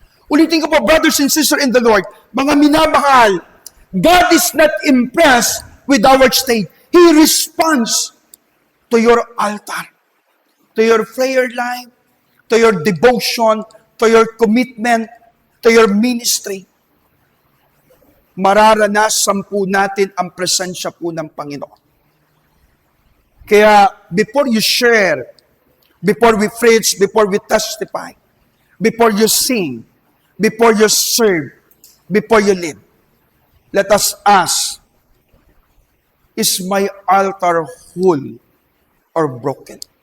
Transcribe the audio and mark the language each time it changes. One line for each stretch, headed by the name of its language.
Filipino: Ulitin ko po,
English: brothers and sisters in the Lord,
Filipino: mga minamahal,
English: God is not impressed with our stage. He responds to your altar, to your prayer life, to your devotion, to your commitment, to your ministry.
Filipino: Mararanasan po natin ang presensya po ng Panginoon.
English: Kaya, before you share, before we preach, before we testify, before you sing, before you serve, before you lead, let us ask, is my altar whole or broken?